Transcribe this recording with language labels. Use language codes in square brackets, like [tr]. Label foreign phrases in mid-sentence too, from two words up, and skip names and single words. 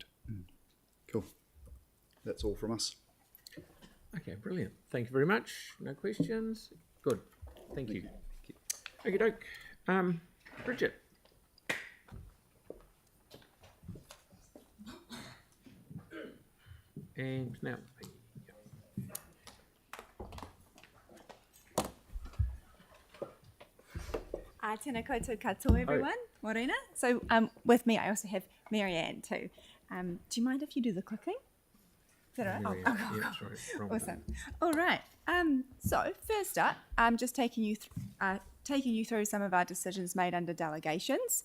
[en] Cool. That's all from us. Okay, brilliant. Thank you very much. No questions? Good. Thank you. Okie doke. Bridget. And now, [mi] Tēnā koutou katoa, [en] everyone. Morena. So with me, I also have Marianne too. Do you mind if you do the clicking? Is that all right? yeah, that's right. Awesome. All right. So first up, I'm just taking you through some of our decisions made under delegations.